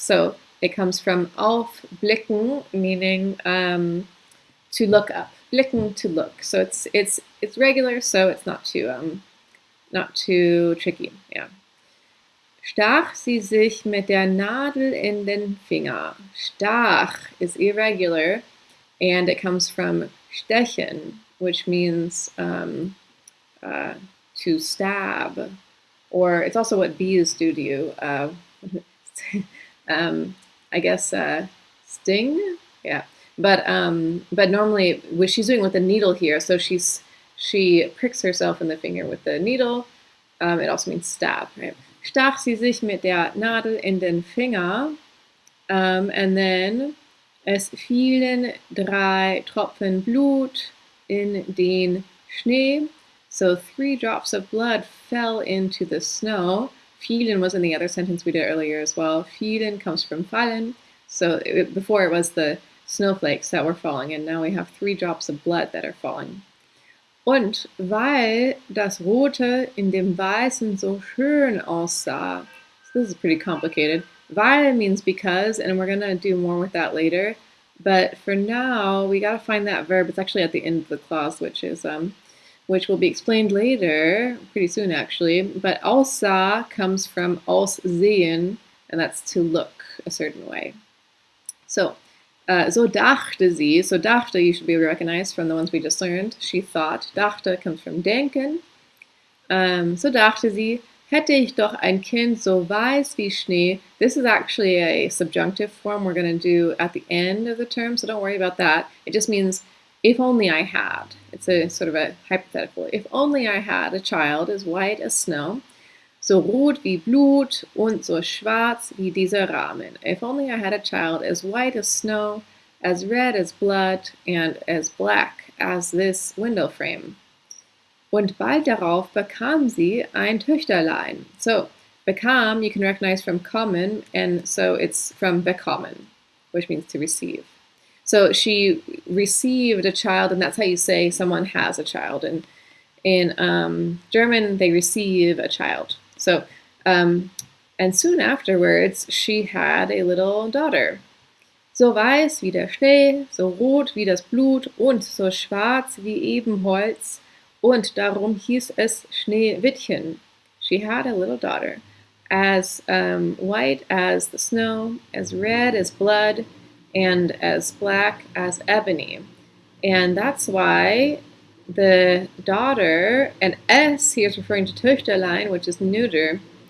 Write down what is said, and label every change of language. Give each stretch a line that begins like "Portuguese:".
English: So it comes from aufblicken, meaning to look up. Blicken, to look. So it's regular, so it's not too tricky. Yeah.
German: Stach sie sich mit der Nadel in den Finger.
English: Stach is irregular, and it comes from stechen, which means to stab, or it's also what bees do to you. I guess sting. Yeah. But normally, what she's doing with the needle here, so she pricks herself in the finger with the needle. It also means stab, right?
German: Stach sie sich mit der Nadel in den Finger,
English: and then
German: es fielen 3 Tropfen Blut in den Schnee.
English: So 3 drops of blood fell into the snow. Fielen was in the other sentence we did earlier as well. Fielen comes from fallen. So before it was the snowflakes that were falling, and now we have 3 drops of blood that are falling.
German: Und weil das Rote in dem Weißen so schön aussah.
English: So this is pretty complicated. Weil means because, and we're going to do more with that later. But for now, we got to find that verb. It's actually at the end of the clause, which will be explained later, pretty soon actually. But aussah comes from aussehen, and that's to look a certain way. So,
German: so dachte sie.
English: So dachte, you should be able to recognize from the ones we just learned. She thought. Dachte comes from denken.
German: So dachte sie, hätte ich doch ein Kind so weiß wie Schnee.
English: This is actually a subjunctive form we're going to do at the end of the term, so don't worry about that. It just means, if only I had. It's a sort of a hypothetical. If only I had a child as white as snow,
German: so rot wie Blut und so schwarz wie dieser Rahmen.
English: If only I had a child as white as snow, as red as blood, and as black as this window frame.
German: Und bald darauf bekam sie ein Töchterlein.
English: So Bekam you can recognize from kommen, and so it's from bekommen, which means to receive. So she received a child, and that's how you say someone has a child. And in German, they receive a child. So, and soon afterwards, she had a little daughter.
German: So weiß wie der Schnee, so rot wie das Blut und so schwarz wie Ebenholz, und darum hieß es Schneewittchen.
English: She had a little daughter, as white as the snow, as red as blood, and as black as ebony. And that's why the daughter, and S here is referring to Töchterlein, which is neuter.